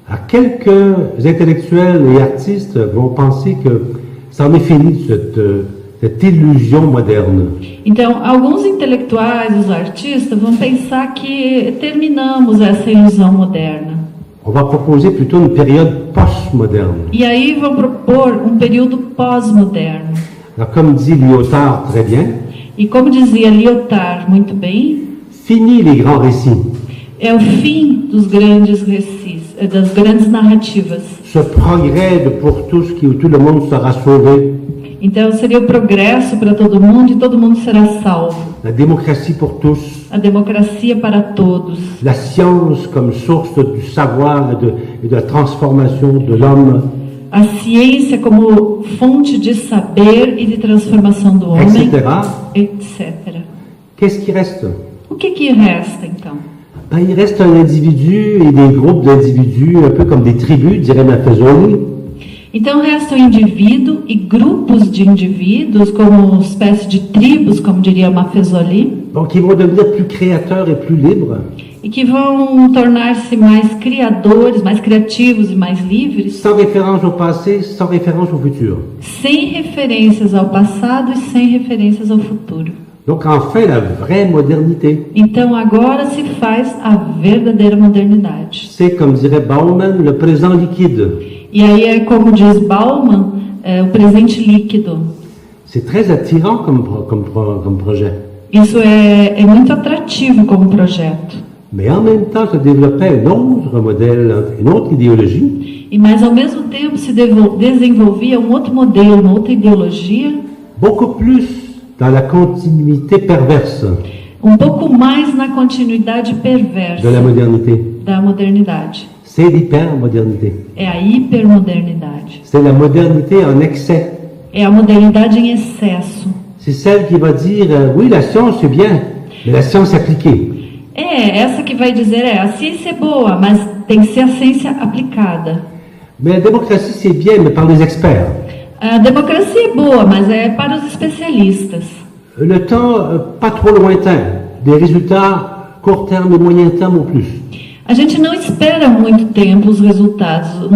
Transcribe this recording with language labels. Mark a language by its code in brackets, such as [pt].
[fr] Quelques intellectuels et artistes vont penser que ça en est fini de cette illusion moderne. [pt] Então, alguns intelectuais, os artistas, vão pensar que terminamos essa ilusão moderna. [fr] On va proposer plutôt une période post-moderne. [pt] E aí vão propor um período pós-moderno. [fr] Alors, comme dit Lyotard très bien, [pt] E como dizia Lyotard muito bem, [fr] fini les grands récits. [pt] é o fim dos grandes das grandes narrativas. [fr] Ce progrès de pour tous qui où tout le monde sera sauvé, [pt] Então seria o progresso para todo mundo e todo mundo será salvo. [fr] la démocratie pour tous, [pt] A democracia para todos. [fr] la science comme source du savoir et de la transformation de l'homme, [pt] A ciência como fonte de saber e de transformação do homem, [fr] etc. [pt] etc. [fr] Qu'est-ce qui reste? [pt] O que resta então? [fr] Ben, il reste un individu et des groupes d'individus, un peu comme des tribus, dirait Maffesoli, [pt] Então resta o indivíduo e grupos de indivíduos, como uma espécie de tribos, como diria Maffesoli, [fr] donc qui vont devenir plus créateurs et plus libres, [pt] e que vão tornar-se mais criadores, mais criativos e mais livres, [fr] sans référence au passé, sans référence au futur. [pt] sem referências ao passado e sem referências ao futuro. [fr] Donc enfin, la vraie modernité. [pt] Então agora se faz a verdadeira modernidade. [fr] C'est, comme dirait Bauman, le présent liquide. [pt] E aí é como diz Bauman, o presente líquido. [fr] C'est très attirant comme projet. [pt] Isso é muito atrativo como projeto. [fr] Mais en même temps, se développait un autre modèle, une autre idéologie, [pt] E mas ao mesmo tempo se desenvolvia um outro modelo, uma outra ideologia, [fr] beaucoup plus dans la continuité perverse [pt] um pouco mais na continuidade perversa [fr] de la modernité. [pt] da modernidade. [fr] C'est l'hypermodernité. [pt] É a hipermodernidade. [fr] C'est la modernité en excès. [pt] É a modernidade em excesso. [fr] C'est celle qui va dire, oui, la science c'est bien, mais la science appliquée. [pt] É essa que vai dizer, a ciência é boa, mas tem que ser a ciência aplicada. [fr] Mais la démocratie c'est bien, mais par les experts. [pt] A democracia é boa, mas é para os especialistas. [fr] Le temps pas trop lointain, des résultats court terme et moyen terme ou plus. [pt] A gente não espera muito tempo os resultados.